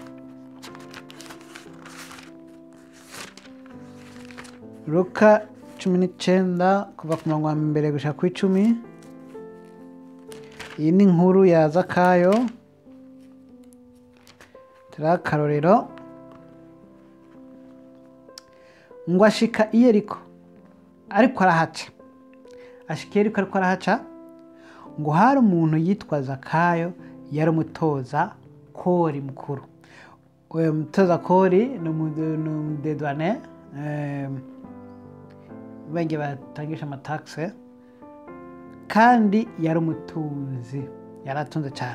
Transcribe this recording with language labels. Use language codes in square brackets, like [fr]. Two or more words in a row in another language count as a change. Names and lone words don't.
[rn] Luka 19 kuva ku murongo wa mbere gushika ku 10. Iyi ni inkuru ya Zakayo. Turabe akarorero. Ngo ashika i Yeriko ariko arahaca. Ashika i Yeriko ariko arahaca, ngo hari umuntu yitwa Zakayo, yari umutoza kori mukuru. Uwo mutoza kori ni umudedwane, benge batangisha amataxe, kandi yari umutunzi, yaratunze cyane.